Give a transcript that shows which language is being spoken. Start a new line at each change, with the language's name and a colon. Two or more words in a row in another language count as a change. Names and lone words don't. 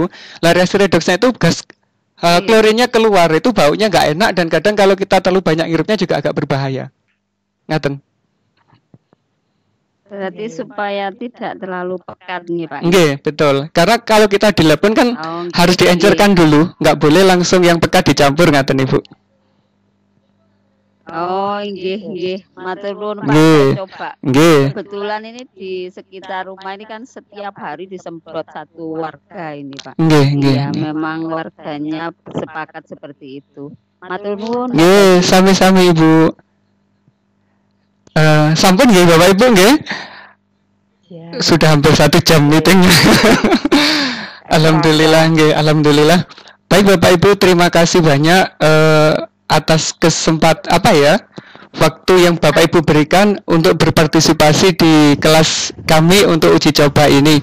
Indonesian: Lah reaksi redoksnya itu gas klorinnya keluar, itu baunya nggak enak dan kadang kalau kita terlalu banyak ngirupnya juga agak berbahaya.
Javanese: Ngaten.
Indonesian: Berarti supaya tidak terlalu pekat nih Pak.
Javanese: Nggih, betul.
Indonesian: Karena kalau kita di lab kan harus diencerkan dulu, nggak boleh langsung yang pekat dicampur ngaten Ibu.
Javanese: Oh, nggih. Matur nuwun Pak,
Indonesian: saya coba.
Javanese: Nggih.
Indonesian: Kebetulan ini di sekitar rumah ini kan setiap hari disemprot satu warga ini Pak.
Javanese: Nggih.
Indonesian: Ya, memang warganya sepakat seperti itu.
Javanese: Matur nuwun. Nggih, sami-sami Ibu. Sampun nggih Bapak Ibu nggih?
Indonesian: Sudah hampir 1 jam meetingnya.
Javanese: Alhamdulillah nggih, alhamdulillah.
Indonesian: Baik Bapak Ibu, terima kasih banyak atas waktu yang Bapak Ibu berikan untuk berpartisipasi di kelas kami untuk uji coba ini.